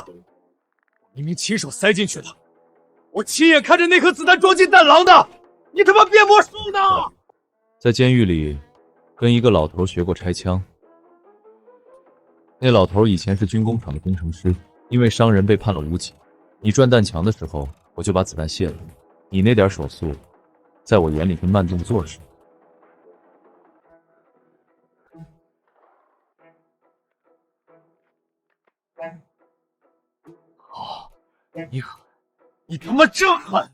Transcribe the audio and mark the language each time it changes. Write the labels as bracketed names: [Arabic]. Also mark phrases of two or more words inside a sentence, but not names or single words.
[Chinese] 我明明親手塞進去的，我親眼看着那顆子彈裝進彈囊的，你他媽變魔術呢？在監獄裡跟一個老頭學過拆槍，那老頭以前是軍工廠的工程師，因為傷人被判了無期。你轉彈牆的時候，我就把子彈卸了。你那點手速，在我眼裡跟慢動作似的。好，你狠，你他媽真狠！